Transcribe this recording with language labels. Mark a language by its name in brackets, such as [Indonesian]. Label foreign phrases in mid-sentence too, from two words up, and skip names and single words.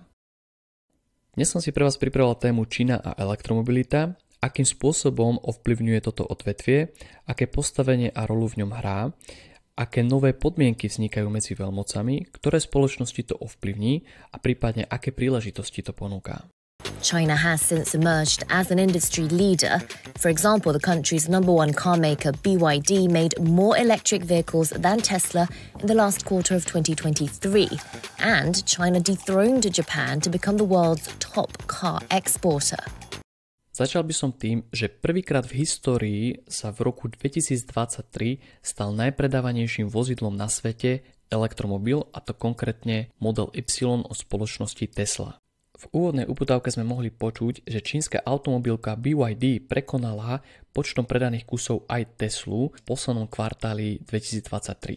[Slovak] Dnes som si pre vás pripravil tému Čína a elektromobilita, akým spôsobom ovplyvňuje toto odvetvie, aké postavenie a rolu v ňom hrá, aké nové podmienky vznikajú medzi veľmocami, ktoré spoločnosti to ovplyvní a prípadne aké príležitosti to ponúka. [English] China has since emerged as an industry leader. For example, the country's number one car maker BYD made more electric vehicles than Tesla in the last quarter of 2023. And China dethroned Japan to become the world's top car exporter. [Slovak] Začal by som tým, že prvýkrát v histórii sa v roku 2023 stal najpredávanejším vozidlom na svete elektromobil, a to konkrétne Model Y od spoločnosti Tesla. V úvodnej uputávke sme mohli počuť, že čínska automobilka BYD prekonala počtom predaných kusov aj Teslu v poslednom kvartáli 2023.